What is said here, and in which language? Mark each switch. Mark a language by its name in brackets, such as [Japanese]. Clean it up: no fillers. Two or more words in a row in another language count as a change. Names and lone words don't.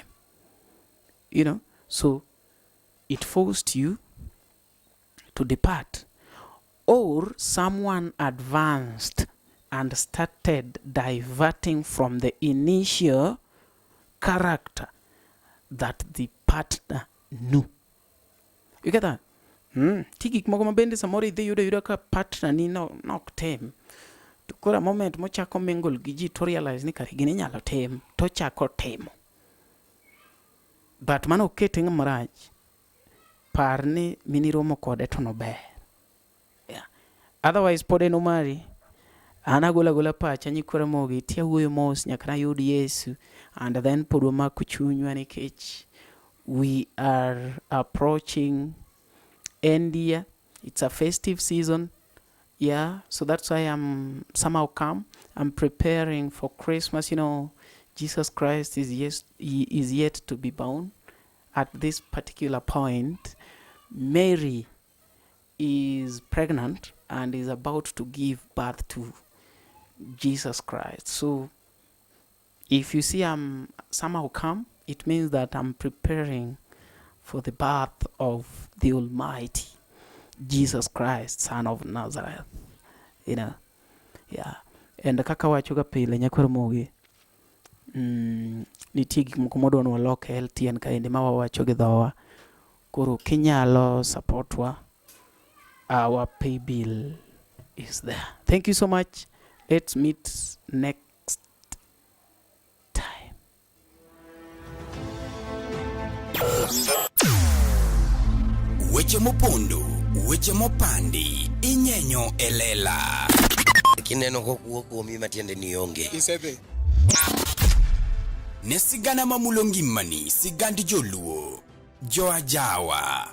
[English] You know, so it forced you to depart. Or someone advanced and started diverting from the initial character that the partner knew. You get that? [Luo (Kenya and Tanzania)] Tigik mogo mabende samoro idhi yudo ka partner ni nok tem. To kora moment mochako mingle gi ji [English] to realize [Luo (Kenya and Tanzania)] ni kare gini nyalo tem, to chako temo. But mano okete ng'ama rach. Par ni miniromo kode to nober. Yeah. Otherwise pod en omari. An agola pacha nyikora mogi tia wuoyo mos nyaka nayud Yesu, [English] and then [Luo (Kenya and Tanzania)] pod wamako chunywa nikech [English] we are approaching end year. It's a festive season. Yeah, so that's why I'm somehow calm. I'm preparing for Christmas. You know, Jesus Christ is yet to be born. At this particular point, Mary is pregnant and is about to give birth to Jesus Christ. So if you see I'm somehow come, it means that I'm preparing for the birth of the Almighty Jesus Christ, Son of Nazareth. You know, yeah. [Luo (Kenya and Tanzania)] And kaka wachoga pile nyakwar mogi. Nitie gik moko modwa walok e LTN kaendi ma wawacho gi dhowa. Koro kinyalo supportwa, [English] our pay bill is there. Thank you so much. Let's meet next time. [Luo (Kenya and Tanzania)] Weche mopondo, weche mopandi, inyenyo elela. Kineno kokuo kuomi matiende ni onge. Seabbie. Ne sigana mamulo ngimani, sigand joluo, joajawa.